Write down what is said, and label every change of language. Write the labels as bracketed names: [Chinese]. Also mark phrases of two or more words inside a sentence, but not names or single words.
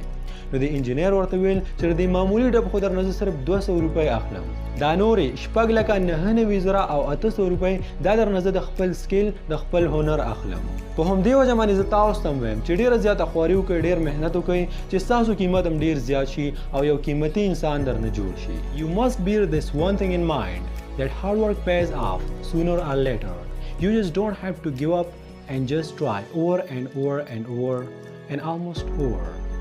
[Pashto] نو د انجینر ورته ویل چې د معمولي ډب خو درنه زه صرف 200 روپۍ اخلم، دا نورې 6,99,000 او 800 روپۍ دا درنه زه د خپل سکیل د خپل هنر اخلم. په همدې وجه باندې زه تاسو ته وایم چې ډېره زیاته خواري وکړئ، ډېر محنت وکړئ چې ستاسو قیمت هم ډېر زیات شي او یو قیمتي انسان درنه جوړ شي. [English] You must bear this one thing in mind, that hard work pays off sooner or later. You just don't have to give up and just try over and over and over and almost over.